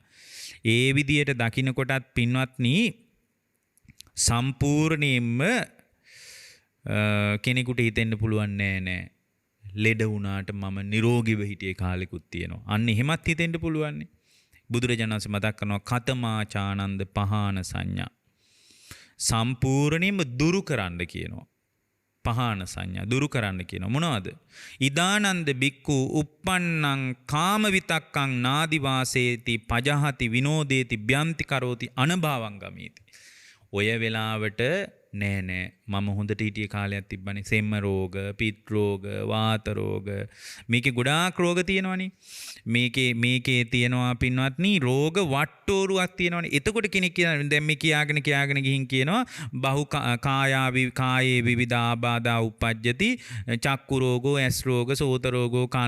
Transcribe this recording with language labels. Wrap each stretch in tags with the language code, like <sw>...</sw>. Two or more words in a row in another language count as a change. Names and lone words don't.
<si>ඒ විදියට දකින්න කොටත් පින්වත්නි සම්පූර්ණයෙන්ම කෙනෙකුට හිතෙන්න පුළුවන් නෑ ලෙඩ වුණාට මම නිරෝගීව හිටියේ කාලෙකුත් තියෙනවා. අන්න එහෙමත් හිතෙන්න පුළුවන්. බුදුරජාණන් වහන්සේ මතක් කරනවා</si> <pi>කතමාචානන්ද පහාන සංඥා.</pi> <si>සම්පූර්ණයෙන්ම දුරු කරන්න කියනවා.</si> <pi>පහාන සංඥා</pi> <si>දුරු කරන්න කියනවා. මොනවද?</si> <pi>ඉදානන්ද බික්කු uppannං කාම විතක්කං නාදි වාසේති පජහති විනෝදේති බ්‍යන්ති කරෝති අනභවං ගමේති.</pi> <si>ඔය වෙලාවට නෑ මම හොඳට හිටිය කාලයක් තිබ්බනේ සෙම්ම රෝග, පිත් රෝග, වාත රෝග මේකේ ගොඩාක් රෝග තියෙනවනේ. මේකේ තියෙනවා පින්වත්නි රෝග වට්ටෝරුවක් තියෙනවනේ. එතකොට කෙනෙක් කියනවා දැන් මේ කියාගෙන ගිහින් කියනවා</si> <pi>බහු කායේ විවිධ ආබාධා උපජ්ජති චක්කු රෝගෝ,</pi> <si>ඇස් රෝග,</si> <pi>සෝත රෝගෝ,</pi> <si>කන්</si>